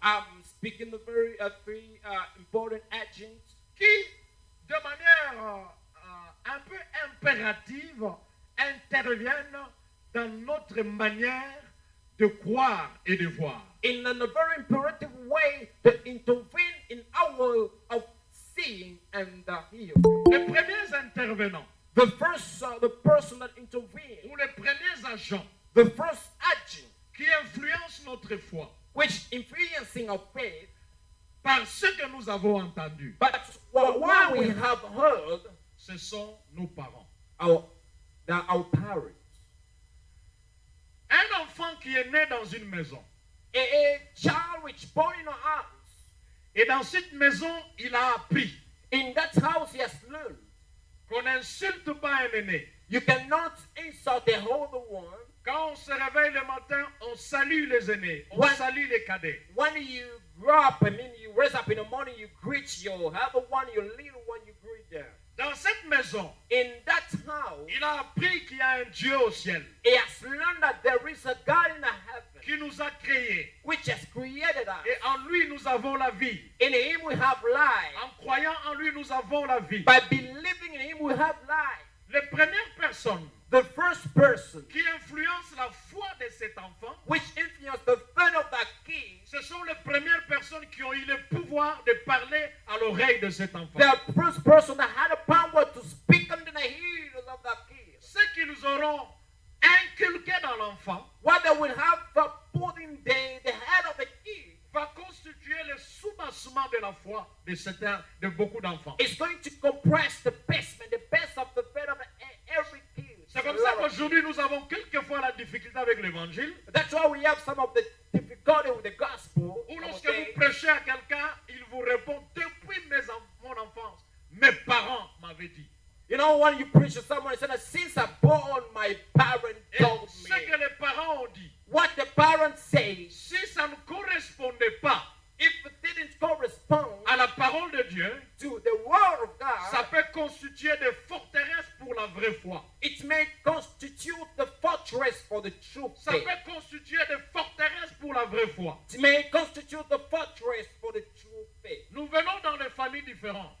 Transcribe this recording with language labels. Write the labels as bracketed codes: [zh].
[en] I'm speaking of very 3 important agents [fr] qui, de manière un peu impérative, interviennent dans notre manière de croire et de voir. [en] in a very imperative way that intervene in our way of seeing and hearing. [fr] Les premiers intervenants, [en] The person that intervened, [fr] ou les premiers agents [en] the first agent, [fr] qui influencent notre foi [en] which influencing our faith, [fr] par ce que nous avons entendu, [en] but what we have heard, [fr] ce sont nos parents. [en] our parents. [fr] Un enfant qui est né dans une maison, [en] A child which born in a house, [fr] et dans cette maison, il a appris [en] in that house he has learned. [fr] qu'on n'insulte pas un aîné. [en] You cannot insult the older one. [fr] Quand on se réveille le matin, on salue les aînés, on Ouais. salue les cadets. [en] When you grow up, I mean, you raise up in the morning, you greet your elder one, your little one, you greet them. [fr] Dans cette maison, [en] In that house, [fr] il a appris qu'il y a un Dieu au ciel [en] he has learned that there is a God in the heaven [fr] qui nous a créés. [en] which has created us. [fr] Et en lui, nous avons la vie. [en] In him we have life. [fr] En croyant en lui, nous avons la vie. [en] By believing in him we have life. [fr] Les premières personnes [en] The first person [fr] qui influencent la foi de cet enfant, [en] which influenced the faith of that king, [fr] ce sont les premières personnes qui ont eu le pouvoir de parler à l'oreille de cet enfant. [en] the first person that had a power to speak under the ears of that king. [fr] Ce qu'ils auront inculqué dans l'enfant [en] What they will have put in the head of the king [fr] va constituer le soubassement de la foi de de beaucoup d'enfants. [en] It's going to compress the best of the faith of every kid. [fr] C'est comme ça qu'aujourd'hui nous avons quelquefois la difficulté avec l'évangile. [en] That's why we have some of the difficulty with the gospel. [fr] Ou lorsque vous prêchez à quelqu'un, il vous répond depuis mon enfance, mes parents m'avaient dit. [en] You know, when you preach to someone, he said, since I born, my parents told me. [fr] Ce que les parents ont dit, [en] What the parents say, [fr] si ça ne correspondait pas [en] if it didn't correspond [fr] à la parole de Dieu, [en] to the word of [fr] ça [en] God, [fr] peut constituer des forteresses pour la vraie foi. [en] it may constitute the fortress for the true [fr] Ça [en] faith. [fr] peut constituer des forteresses pour la vraie foi. [en] It may constitute the fortress for the true faith. [fr] Nous venons dans des familles différentes.